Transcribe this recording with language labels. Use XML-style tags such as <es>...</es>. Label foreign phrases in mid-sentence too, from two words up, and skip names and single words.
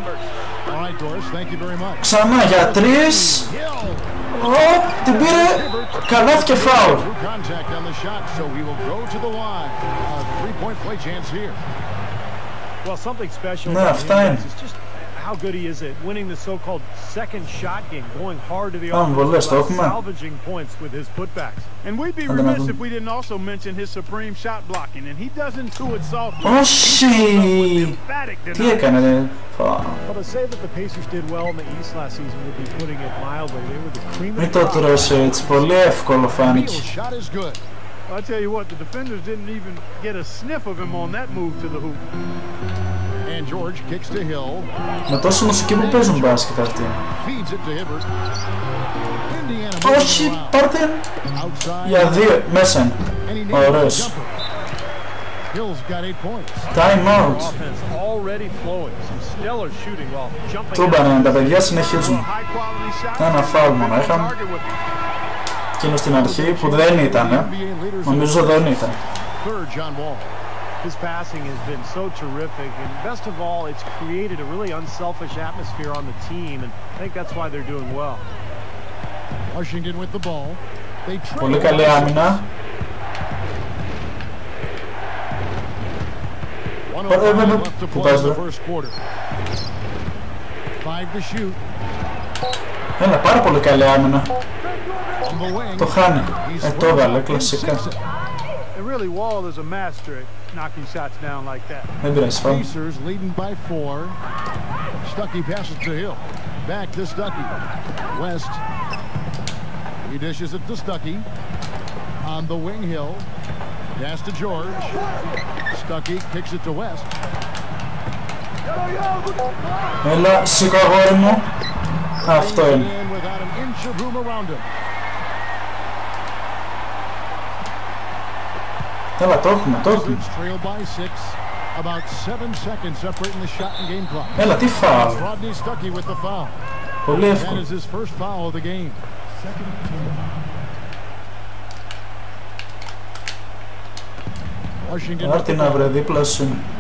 <el>Ξανά για 3. Την πήρε. Καλάθι και φάουλ. Ναι, αυτά είναι.</el> <en>how good he is at winning the so-called second shot game, going hard to the offense, salvaging points with his putbacks. And we'd be remiss if we didn't also mention his supreme shot blocking, and he doesn't do it softly.</en> <el>Όχι! Τι έκανε, ρε.</el> <en>Well, to say that the Pacers did well in the East last season would be putting it mildly. They were the cream of the crop.</en> <el>Μην το τρως έτσι, πολύ εύκολο φάνηκε.</el> <en>I tell you what, the defenders didn't even get a sniff of him on that move to the hoop. And George kicks to Hill.</en> <el>Με τόση μουσική που παίζουν μπάσκετ αυτοί. Όχι, πάρτε για δύο, μέσα. Ωραίος.</el> <en>Time out.</en> <el>Τούμπανε, τα παιδιά συνεχίζουν. Ένα φάουλ μόνο είχαν. Εκείνο στην αρχή που δεν ήταν, νομίζω δεν ήταν.</el> <en>His passing has been so terrific, and best of all, it's created a really unselfish atmosphere on the team, and I think that's why they're doing well. Washington with the ball.</en> <el>Πολύ καλή άμυνα. Πού πας βρε. Έλα, πάρα πολύ καλή άμυνα. Το χάνει. Το έβαλε, κλασικά.</el> <en>Really, Wall is a master at knocking shots down like that. Pacers leading by 4. Stuckey passes to Hill. Back to Stuckey. West. He dishes it to Stuckey. On the wing, Hill. Pass to George. Stuckey kicks it to West.</en> <el>Έλα, σήκω αγόρι μου. Αυτό είναι.</el> <en>Without an inch of room around him.</en> <el>Έλα, το έχουμε, το έχουμε. Έλα, τι φάουλ. Πολύ εύκολο. Άρτη να βρε δίπλα σου.</el>